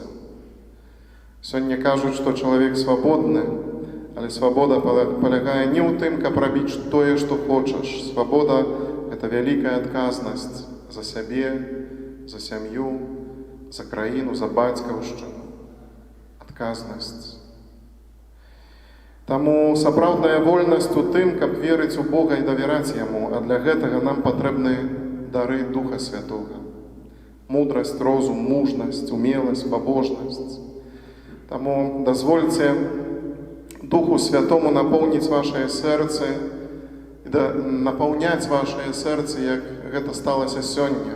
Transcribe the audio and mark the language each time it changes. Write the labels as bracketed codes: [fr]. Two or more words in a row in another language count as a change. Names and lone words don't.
[uk] Сьогодні кажуть, що чоловік свободний, але свобода полягає не у тим, каб робити те, що хочеш. Свобода – це велика відказність за себе, за сім'ю, за країну, за батьківщину. Відказність. [be] Тому сапраўдная вольнасць у тым, каб верыць у Бога і давяраць Яму, а для гэтага нам патрэбны дары Духа Святога. Мудрасць, розум, мужнасць, умеласць, пабожнасць. Таму дазвольце Духу Святому напоўніць вашае сэрцы і напаўняць вашае сэрцы, як гэта сталася сёння.